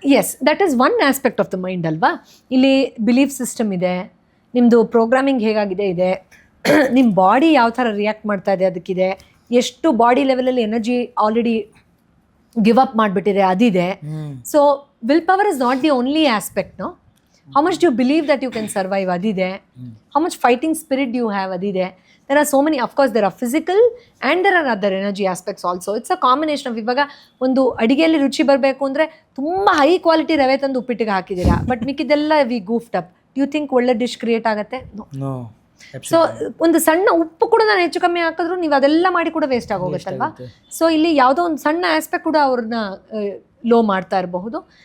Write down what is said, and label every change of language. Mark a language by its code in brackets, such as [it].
[en] yes, that is one aspect of the mind [kn] ಅಲ್ವಾ. ಇಲ್ಲಿ belief system ಇದೆ, ನಿಮ್ಮದು ಪ್ರೋಗ್ರಾಮಿಂಗ್ ಹೇಗಾಗಿದೆ ಇದೆ, ನಿಮ್ಮ ಬಾಡಿ ಯಾವ ಥರ ರಿಯಾಕ್ಟ್ ಮಾಡ್ತಾ ಇದೆ ಅದಕ್ಕಿದೆ, ಎಷ್ಟು ಬಾಡಿ ಲೆವೆಲಲ್ಲಿ ಎನರ್ಜಿ ಆಲ್ರೆಡಿ ಗಿವ್ ಅಪ್ ಮಾಡಿಬಿಟ್ಟಿದೆ ಅದಿದೆ. [en] So will power is not the only aspect. No, how much do you believe that you can survive [kn] adide, [en] how much fighting spirit do you have adide. There are so many, of course there are physical and there are other energy aspects also. It's a combination of, [kn] ivaga ಒಂದು ಅಡಿಗೆಯಲ್ಲಿ ರುಚಿ ಬರಬೇಕು ಅಂದರೆ ತುಂಬ high quality ರವೆ ತಂದು ಉಪ್ಪಿಟ್ಟಿಗೆ ಹಾಕಿದ್ದೀರಾ, but ಮಿಕ್ಕಿದೆಲ್ಲ [en] We goofed up. Do you think [kn] ಒಳ್ಳೆ ಡಿಶ್ ಕ್ರಿಯೇಟ್ ಆಗುತ್ತೆ? ನೋ. ಸೊ ಒಂದು ಸಣ್ಣ ಉಪ್ಪು ಕೂಡ ನಾನು ಹೆಚ್ಚು ಕಮ್ಮಿ ಹಾಕಿದ್ರು ನೀವು ಅದೆಲ್ಲ ಮಾಡಿ ಕೂಡ ವೇಸ್ಟ್ ಆಗೋಗುತ್ತಲ್ವಾ. ಸೊ ಇಲ್ಲಿ ಯಾವುದೋ ಒಂದು ಸಣ್ಣ ಆಸ್ಪೆಕ್ಟ್ ಕೂಡ ಅವ್ರನ್ನ ಲೋ ಮಾಡ್ತಾ ಇರಬಹುದು.